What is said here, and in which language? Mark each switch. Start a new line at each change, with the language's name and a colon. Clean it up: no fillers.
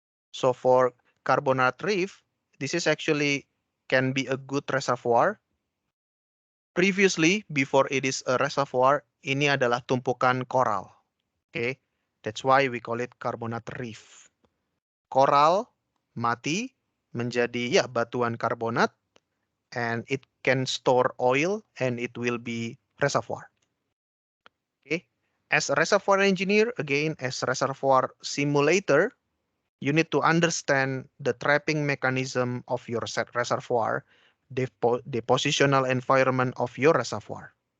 English: So for carbonate reef, this is actually can be a good reservoir. Previously, before it is a reservoir, ini adalah tumpukan coral. Okay, that's why we call it carbonate reef.
Indonesian: Coral mati menjadi ya batuan karbonat
English: and it can store oil and it will be reservoir. Okay. As a reservoir engineer, again, as a reservoir simulator, you need to understand the trapping mechanism of your set reservoir, the positional environment of your reservoir.